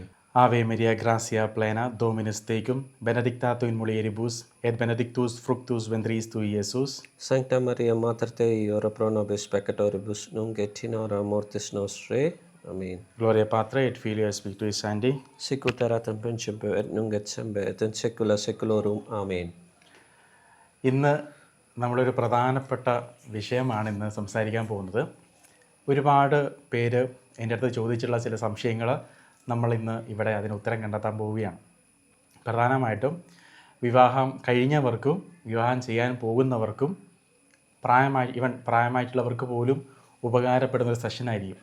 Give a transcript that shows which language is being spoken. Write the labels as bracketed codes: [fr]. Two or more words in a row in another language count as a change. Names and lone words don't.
[la] Ave Maria, gratia plena, Dominus tecum, benedicta tu in mulieribus, et benedictus fructus ventris tui, Iesus. Sancta Maria Mater Dei, ora pro nobis peccatoribus, nunc et in hora mortis nostrae. Amen. Gloria Patri et Filio et Spiritui Sancti. Sicut erat in principio, et nunc et semper, et in saecula saeculorum. Amen. [ml] ഇന്ന് നമ്മളൊരു പ്രധാനപ്പെട്ട വിഷയമാണ് ഇന്ന് സംസാരിക്കാൻ പോകുന്നത്. ഒരുപാട് പേര് എൻ്റെ അടുത്ത് ചോദിച്ചുള്ള ചില സംശയങ്ങൾ നമ്മളിന്ന് ഇവിടെ അതിന് ഉത്തരം കണ്ടെത്താൻ പോവുകയാണ്. പ്രധാനമായിട്ടും വിവാഹം കഴിഞ്ഞവർക്കും വിവാഹം ചെയ്യാൻ പോകുന്നവർക്കും പ്രായമായിട്ടുള്ളവർക്ക് പോലും ഉപകാരപ്പെടുന്നൊരു സെഷനായിരിക്കും.